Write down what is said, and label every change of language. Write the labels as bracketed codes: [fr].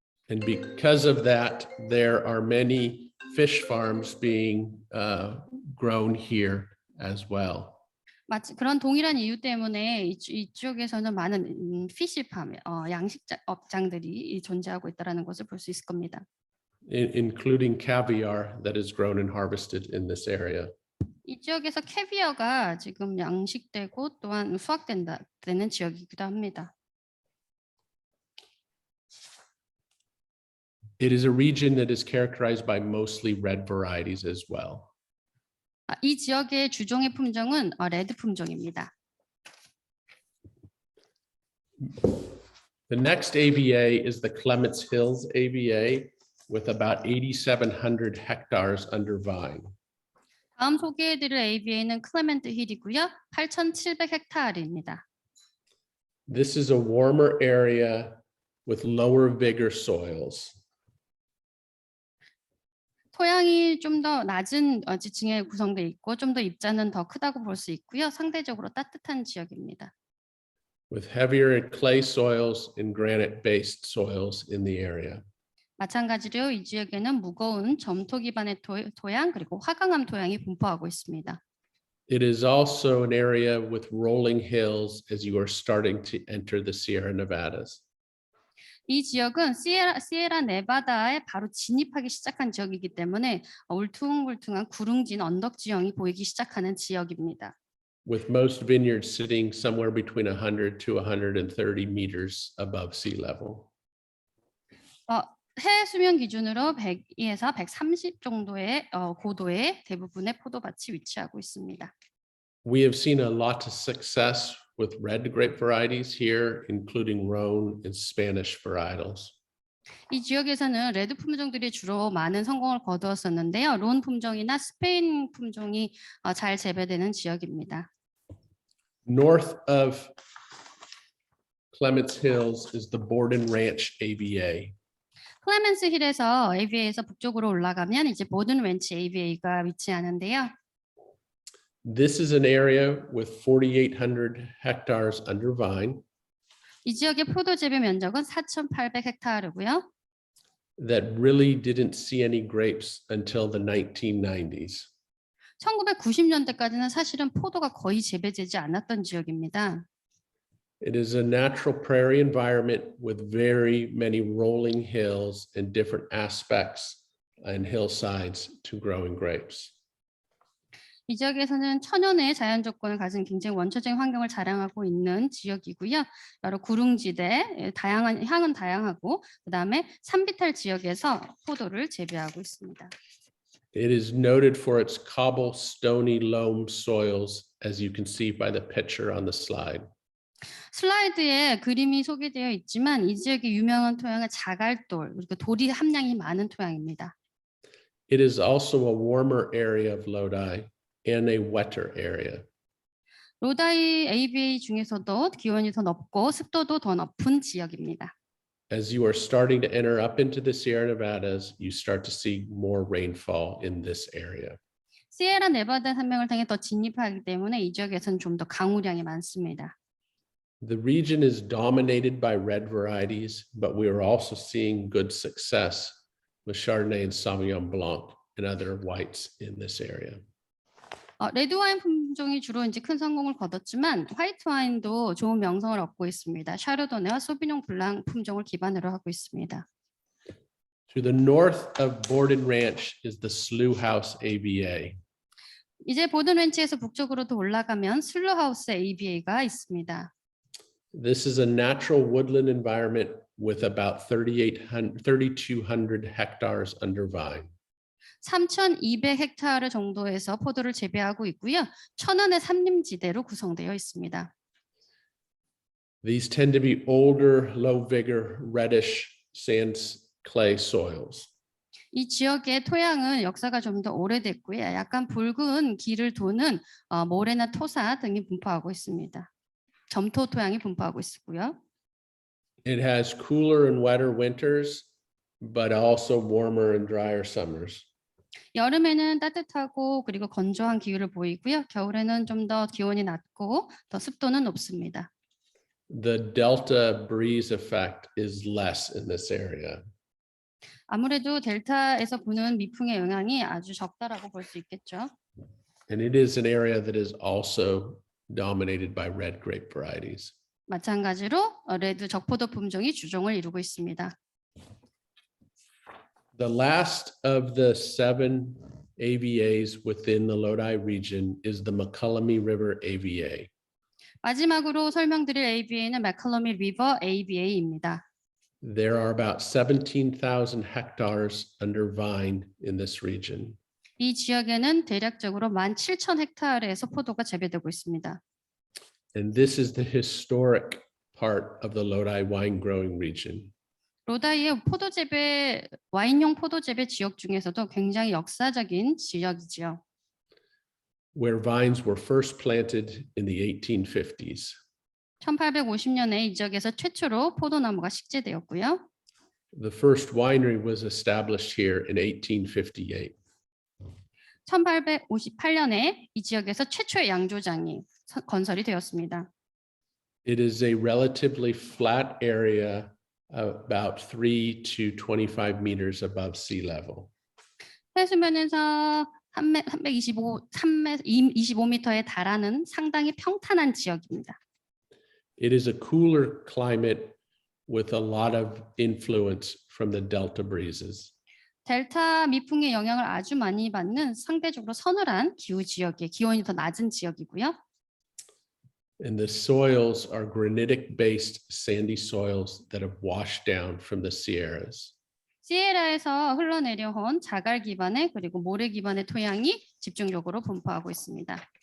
[en] And because of that, there are many fish farms being grown here as well. [ko] 마치 그런 동일한 이유 때문에 이쪽에서는 많은 피시팜, 양식업장들이 존재하고 있다는 것을 볼 수 있을 겁니다. [en] Including caviar that is grown and harvested in this area. [ko] 이 지역에서 캐비어가 지금 양식되고 또한 수확되는 지역이기도 합니다. [en] It is a region that is characterized by mostly red varieties as well. [ko] 이 지역의 주종의 품종은 레드 품종입니다. [en] The next AVA is the Clements Hills AVA with about 8,700 hectares under vine. [ko] 다음 소개해드릴 ABA는 클레멘트 힐이고요. 8,700헥타르입니다. [en] This is a warmer area with lower vigor soils. [ko] 토양이 좀 더 낮은 지층에 구성되어 있고 좀 더 입자는 더 크다고 볼 수 있고요. 상대적으로 따뜻한 지역입니다. [en] With heavier clay soils and granite-based soils in the area. [ko] 마찬가지로 이 지역에는 무거운 점토 기반의 토양 그리고 화강암 토양이 분포하고 있습니다. [en] It is also an area with rolling hills as you are starting to enter the Sierra Nevadas. [ko] 이 지역은 시에라 네바다에 바로 진입하기 시작한 지역이기 때문에 울퉁불퉁한 구릉진 언덕 지형이 보이기 시작하는 지역입니다. [en] With most vineyards sitting somewhere between 100 to 130 meters above sea level. [ko] 해 수면 기준으로 100에서 130 정도의 고도의 대부분의 포도밭이 위치하고 있습니다. [en] We have seen a lot of success with red grape varieties here, including Rhone and Spanish varietals. [ko] 이 지역에서는 레드 품종들이 주로 많은 성공을 거두었었는데요. 론 품종이나 스페인 품종이 잘 재배되는 지역입니다. [en] North of Clements Hills is the Borden Ranch AVA. [ko] 클레멘스 힐에서 ABA에서 북쪽으로 올라가면 이제 보든 렌치 ABA가 위치하는데요. [en] This is an area with 4,800 hectares under vine [ko] 이 지역의 포도 재배 면적은 4,800헥타르고요. [en] that really didn't see any grapes until the 1990s. [ko] 1990년대까지는 사실은 포도가 거의 재배되지 않았던 지역입니다. [en] It is a natural prairie environment with very many rolling hills and different aspects and hillsides to growing grapes. [ko] 이 지역에서는 천연의 자연 조건을 가진 굉장히 원초적인 환경을 자랑하고 있는 지역이고요. 여러 구릉지대, 향은 다양하고 그다음에 산비탈 지역에서 포도를 재배하고 있습니다. [en] It is noted for its cobblestony loam soils, as you can see by the picture on the slide. [ko] 슬라이드에 그림이 소개되어 있지만 이 지역의 유명한 토양은 자갈돌, 그리고 돌이 함량이 많은 토양입니다. [en] It is also a warmer area of Lodi and a wetter area. [ko] 로다이 ABA 중에서도 기온이 더 높고 습도도 더 높은 지역입니다. [en] As you are starting to enter up into the Sierra Nevadas, you start to see more rainfall in this area. [ko] 시에라 네바다 산맥을 향해 더 진입하기 때문에 이 지역에서는 좀 더 강우량이 많습니다. [en] The region is dominated by red varieties, but we are also seeing good success with Chardonnay and Sauvignon Blanc and other whites in this area. [ko] 레드 와인 품종이 주로 이제 큰 성공을 거뒀지만 화이트 와인도 좋은 명성을 얻고 있습니다. 샤르도네와 소비뇽 블랑 품종을 기반으로 하고 있습니다. [en] To the north of Borden Ranch is the Slough House AVA. [ko] 이제 보든 렌치에서 북쪽으로 더 올라가면 슬루하우스 ABA가 있습니다. [en] This is a natural woodland environment with about 3,200 hectares under vine. [ko] 3,200헥타르 정도에서 포도를 재배하고 있고요. 천연의 산림지대로 구성되어 있습니다. [en] These tend to be older, low vigor, reddish sand clay soils. [ko] 이 지역의 토양은 역사가 좀 더 오래됐고요. 약간 붉은 길을 도는 모래나 토사 등이 분포하고 있습니다. 점토 토양이 분포하고 있고요. [en] It has cooler and wetter winters, but also warmer and drier summers. [ko] 여름에는 따뜻하고 그리고 건조한 기후를 보이고요. 겨울에는 좀 더 기온이 낮고 더 습도는 높습니다. [en] The delta breeze effect is less in this area. [ko] 아무래도 델타에서 부는 미풍의 영향이 아주 적다라고 볼 수 있겠죠. [en] And it is an area that is also dominated by red grape varieties. [ko] 마찬가지로 레드 적포도 품종이 주종을 이루고 있습니다. [en] The last of the 7 AVAs within the Lodi region is the McCullummy River AVA. [ko] 마지막으로 설명드릴 ABA는 맥컬러미 리버 ABA입니다. [en] There are about 17,000 hectares under vine in this region. [ko] 이 지역에는 대략적으로 17,000헥타르에서 포도가 재배되고 있습니다. [en] And this is the historic part of the Lodi wine growing region. [ko] 로다이의 포도 재배, 와인용 포도 재배 지역 중에서도 굉장히 역사적인 지역이지요. [en] Where vines were first planted in the 1850s. [ko] 1850년에 이 지역에서 최초로 포도나무가 식재되었고요. [en] The first winery was established here in 1858. [ko] 1858년에 이 지역에서 최초의 양조장이 건설이 되었습니다. [en] It is a relatively flat area about 3 to 25 meters above sea level. [ko] 해수면에서 25m에 달하는 상당히 평탄한 지역입니다. [en] It is a cooler climate with a lot of influence from the delta breezes. [ko] 델타 미풍의 영향을 아주 많이 받는 상대적으로 서늘한 기후 지역에 기온이 더 낮은 지역이고요. [en] And the soils are granitic-based sandy soils that have washed down from the Sierras. [ko] 시에라에서 흘러내려온 자갈 기반의 그리고 모래 기반의 토양이 집중적으로 분포하고 있습니다.